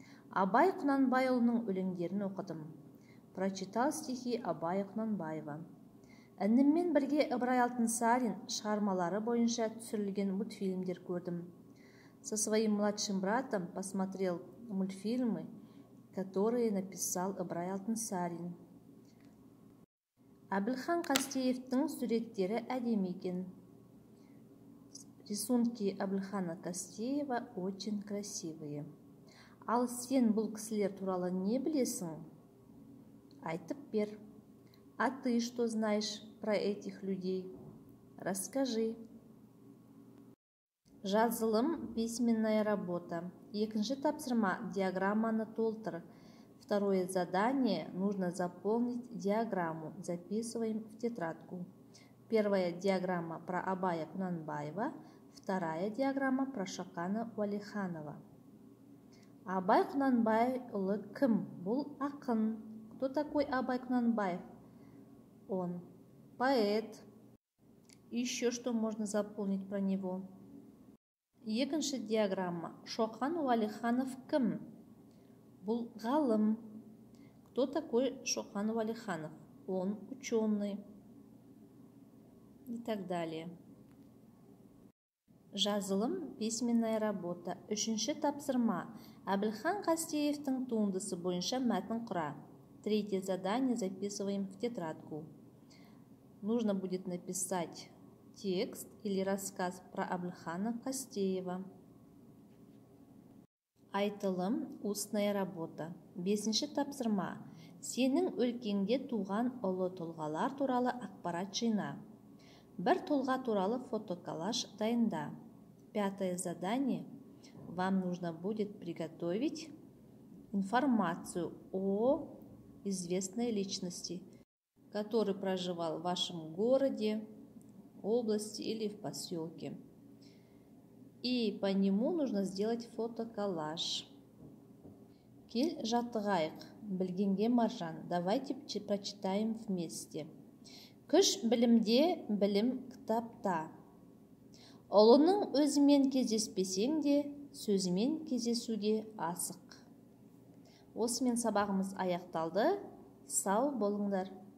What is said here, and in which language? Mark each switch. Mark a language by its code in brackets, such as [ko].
[kk] Абай Құнанбайұлының өлеңдерін оқыдым. [ru] Прочитал стихи Абай Құнанбаева. [kk] Ініммен бірге Ыбырай Алтынсарин шығармалары бойынша түсірілген мультфильмдер көрдім. [ru] Со своим младшим братом посмотрел мультфильмы, которые написал Ыбырай Алтынсарин. [kk] Әбілхан Қастеевтің суреттері әдемі екен. [ru] Рисунки Әбілхана Қастеева очень красивые. [kk] Ал сен бұл кісілер туралы не білесің? Айтып бер. [ru] А ты что знаешь про этих людей? Расскажи. [kk] Жазылым, [ru] письменная работа. [kk] Екінші тапсырма, диаграмманы толтыр. [ru] Второе задание, нужно заполнить диаграмму. Записываем в тетрадку. Первая диаграмма про Абая Құнанбаева, вторая диаграмма про Шоқана Уәлиханова. [kk] Абай Құнанбайұлы кім? Бұл ақын. [ru] Кто такой Абай Құнанбаев? Он поэт. Еще что можно заполнить про него? [kk] Екінші диаграмма. Шоқан Уәлиханов кім? Бұл ғалым. [ru] Кто такой Шоқан Уәлиханов? Он ученый. И так далее. [kk] Жазылым, [ru] письменная работа. [kk] Үшінші тапсырма. Әбілхан Қастеевтің туындысы бойынша мәтін құра. [ru] Третье задание записываем в тетрадку. Нужно будет написать текст или рассказ про Әбілхана Қастеева. [kk] Айтылым, [ru] устная работа. [kk] Бесінші тапсырма. Сенің өлкеңде туған ұлы тұлғалар туралы ақпарат жина. Бір тұлға туралы фотоколлаж дайында. [ru] Пятое задание. Вам нужно будет приготовить информацию о известной личности, который проживал в вашем городе, области или в поселке. И по нему нужно сделать фотоколлаж. [kk] Кел жаттығайық, білгенге маржан. [ru] Давайте прочитаем вместе. [kk] Күш білімде, білім кітапта. Ұлының өзімен кездеспесең де, сөзімен кездесуге асық. Осымен сабағымыз аяқталды. Сау болыңдар.